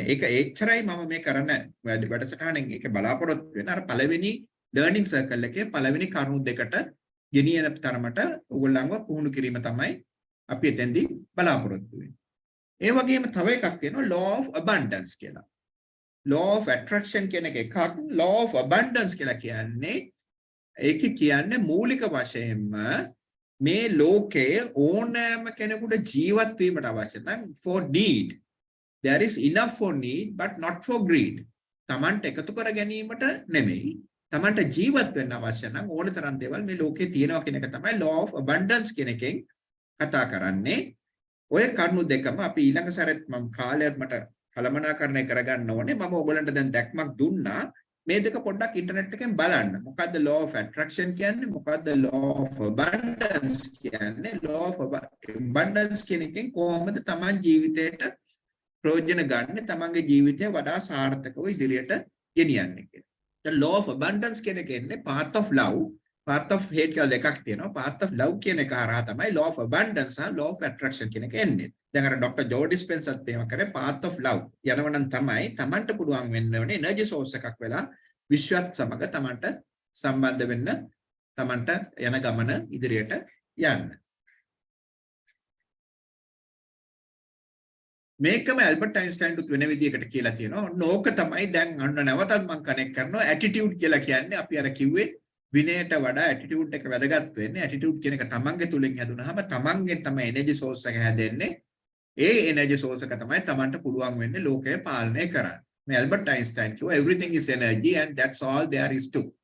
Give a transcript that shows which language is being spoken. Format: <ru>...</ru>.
<si>ඒක එච්චරයි මම මේ කරන වැඩසටහනෙන් ඒක බලාපොරොත්තු වෙන අර පළවෙනි ලර්නින් සර්කල් එකේ පළවෙනි කරුණු දෙකට ගෙනියන තරමට ඔයගොල්ලන්ව පුහුණු කිරීම තමයි අපි එතෙන්දී බලාපොරොත්තු වෙන්නේ. ඒ වගේම තව එකක් තියෙනවා law of abundance කියලා. law of attraction කියන එකක් law of abundance කියලා කියන්නේ ඒකේ කියන්නේ මූලික වශයෙන්ම මේ ලෝකයේ ඕනෑම කෙනෙකුට ජීවත් වීමට අවශ්‍ය නම්</si> <en>for need there is enough for need but not for greed.</en> <si>තමන්ට එකතු කර ගැනීමට නෙමෙයි තමන්ට ජීවත් වෙන්න අවශ්‍ය නම් ඕන තරම් දේවල් මේ ලෝකේ තියෙනවා කියන එක තමයි law of abundance කියන එකෙන් කතා කරන්නේ. ඔය කරුණු දෙකම අපි ඊළඟ සැරේත් මම කාලයක් මට කළමනාකරණය කරගන්න ඕනේ. මම ඔයගලන්ට දැන් දැක්මක් දුන්නා. මේ දෙක පොඩ්ඩක් ඉන්ටර්නෙට් එකෙන් බලන්න. මොකද්ද law of attraction කියන්නේ? මොකද්ද law of abundance කියන්නේ? law of abundance කියන එකෙන් කොහොමද තමන් ජීවිතේට ප්‍රයෝජන ගන්න, තමන්ගේ ජීවිතය වඩා සාර්ථකව ඉදිරියට ගෙනියන්නේ කියලා. දැන් law of abundance කියන එක එන්නේ path of love, path of hate කියලා දෙකක් තියෙනවා. path of love කියන එක හරහා තමයි law of abundance සහ law of attraction කියන එක එන්නේ. දැන් අර ડોક્ટર ජෝ ඩිස්පෙන්සර්ත් එහෙම කරේ path of love යනවනම් තමයි තමන්ට පුළුවන් වෙන්න ඕනේ එනර්ජි සෝර්ස් එකක් වෙලා විශ්වත් සමග තමන්ට සම්බන්ධ වෙන්න, තමන්ට යන ගමන ඉදිරියට යන්න. මේකම ඇල්බර්ට් අයින්ස්ටයින් දුත් වෙන විදිහකට කියලා තියෙනවා. ඕක තමයි දැන් අන්න නැවතත් මම කනෙක්ට් කරනවා ඇටිටියුඩ් කියලා කියන්නේ අපි අර කිව්වේ විනයට වඩා ඇටිටියුඩ් එක වැදගත් වෙන්නේ. ඇටිටියුඩ් කියන එක තමන්ගේ තුලින් හැදුනහම තමන්ගෙන් තමයි එනර්ජි සෝර්ස් එක හැදෙන්නේ. ඒ එනර්ජි සෝර්ස් එක තමයි තමන්ට පුළුවන් වෙන්නේ ලෝකය පාලනය කරන්න. මේ ඇල්බර්ට් අයින්ස්ටයින් කිව්වා</si> <en>everything is energy and that's all there is to.</en>